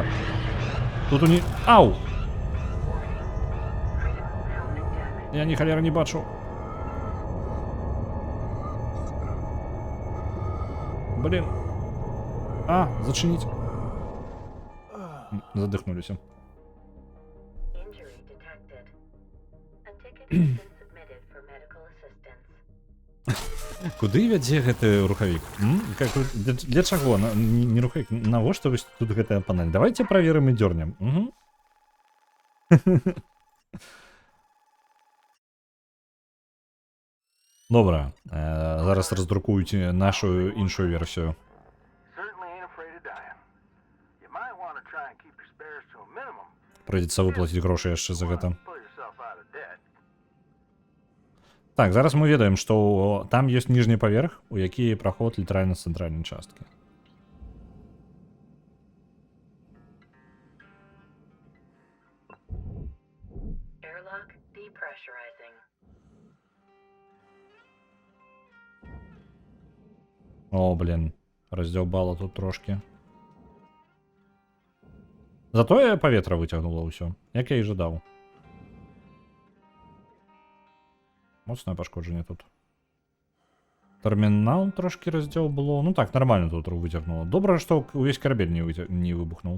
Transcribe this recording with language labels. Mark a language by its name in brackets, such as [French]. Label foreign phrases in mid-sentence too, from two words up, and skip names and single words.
[Belarusian] Тут у не... Ау! Я ні халера не бачу. Блин. Зачиніць. Задыхнуліся. [English] Injury detected. A ticket has been submitted for medical assistance. [Belarusian] Куды вядзе гэты рухавік? Для чаго? Не рухавік. Навошта вось тут гэтая панель? Давайте праверым і дзёрнем. Добра. Зараз раздрукуюць нашу іншую версію. [English] Certainly ain't afraid of dying. You might want to try and keep your spares to a minimum. [Belarusian] Прыйдзецца выплаціць грошы яшчэ за гэта. [English] Pull yourself out of debt. [Belarusian] Так, зараз мы ведаем, што там ёсць ніжні паверх, у які праход літаральна з цэнтральнай часткі. [English] Airlock depressurizing. [Belarusian] О, блін, раздзяўбала тут трошки. Затое паветра выцягнула ўсё, як я і жадаў. Моцнае пашкоджанне тут. Тэрмінал трошки раздзяўбло. Ну так, нормально тут выцягнула. Добра, што увесь карабель не выбухнуў.